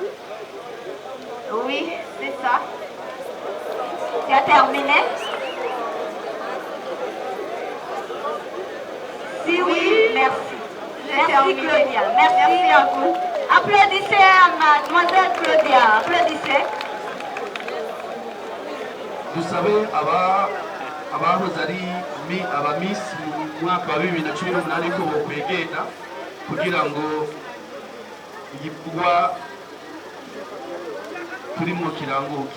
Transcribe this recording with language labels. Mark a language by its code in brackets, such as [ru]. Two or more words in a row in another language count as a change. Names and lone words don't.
[fr] Oui, c'est ça. Tu as terminé? Si oui, merci. Merci terminé. Claudia. Merci à vous. Applaudissez à mademoiselle Claudia. Applaudissez. [rn] dusabe abahoze ari aba Miss mu mwaka wa 2018 ko bokwegera kugira ngo igikorwa turimo kiranguke.